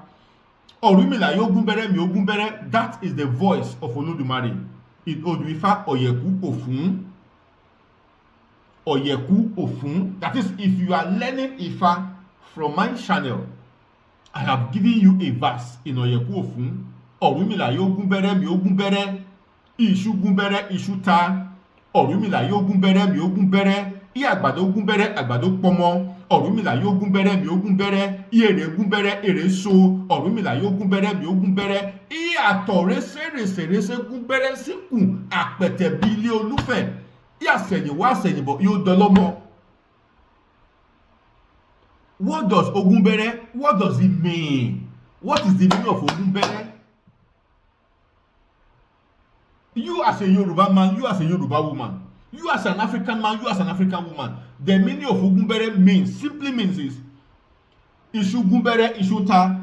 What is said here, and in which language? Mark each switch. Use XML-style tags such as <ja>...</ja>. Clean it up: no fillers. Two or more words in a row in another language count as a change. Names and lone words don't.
<yo>Orunmila Yogunbere mi Ogunbere,</yo> <en>that is the voice of Olodumare. In Oduifa Oyeku Ofun. Oyeku Ofun. That is, if you are learning Ifa from my channel, I have given you a verse in Oyeku Ofun.</en> <yo>Orunmila Yogunbere mi Ogunbere. Ishu Gunbere Ishu ta. Orunmila Yogunbere mi Ogunbere. I àgbàdo gúnbẹ́rẹ́ àgbàdo pọmọ. Ọ̀rúnmìlà yóò gúnbẹ́rẹ́ mi ó gúnbẹ́rẹ́. I èrè gúnbẹ́rẹ́ èrè so. Ọ̀rúnmìlà yóò gúnbẹ́rẹ́ mi ó gúnbẹ́rẹ́. I àtọ̀ rẹ́sẹ̀rẹ́sẹ̀ gúnbẹ́rẹ́ síkùn àpẹ̀tẹ̀ bí ilé olúfẹ̀. Yàsẹ̀yìnwá àsẹ̀yìnbọ̀ yóò dọlọ́mọ.</yo> <en>What does Ogunbere? What does it mean? What is the meaning of Ogunbere? You as a Yoruba man, you as a Yoruba woman, you as an African man, you as an African woman, the meaning of Ogunbere simply means is</en> <yo>Ishu Gumbere Ishuta.</yo>